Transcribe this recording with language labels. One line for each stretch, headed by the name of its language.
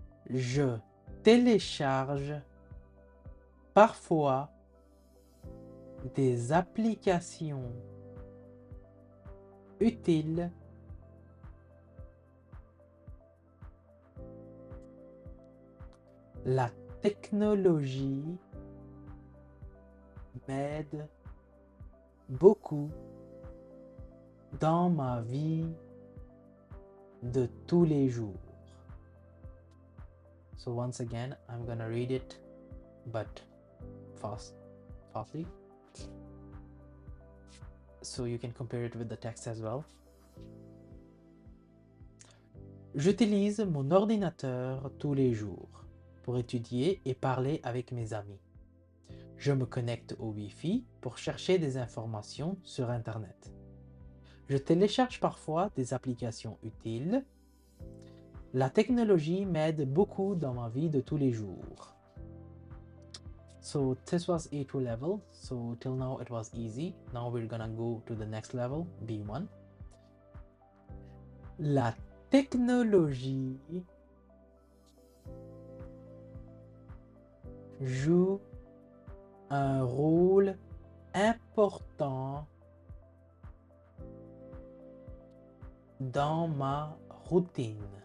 French: Je télécharge parfois des applications utiles La technologie m'aide beaucoup dans ma vie de tous les jours.
English: So once again, I'm gonna read it, but fastly. So you can compare it with the text as well.
French: J'utilise mon ordinateur tous les jours pour étudier et parler avec mes amis. Je me connecte au Wi-Fi pour chercher des informations sur Internet. Je télécharge parfois des applications utiles. La technologie m'aide beaucoup dans ma vie de tous les jours.
English: So this was A2 level. So till now it was easy. Now we're gonna go to the next level, B1.
French: La technologie joue un rôle important dans ma routine.